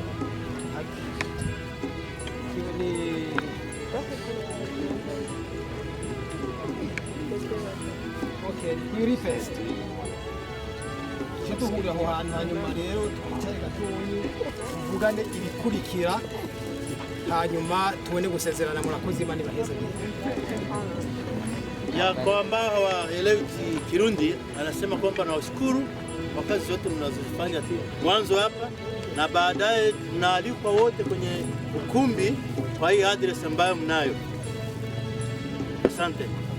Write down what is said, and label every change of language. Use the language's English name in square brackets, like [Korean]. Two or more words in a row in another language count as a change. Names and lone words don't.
[English] Okay, Beauty Fest. [Rundi] Tuhurira aho hantu, hanyuma rero twicare gatoyi tuvugane ibikurikira, hanyuma tuone gusezerana. Murakoze, Imana ibaheze. [Swahili] Ya kwamba hawaelewi Kirundi, anasema kwamba nawashukuru kwa kazi zote mnazofanya tu mwanzo hapa na baadaye tunaalikwa wote kwenye ukumbi kwa hii address ambayo mnayo. Asante.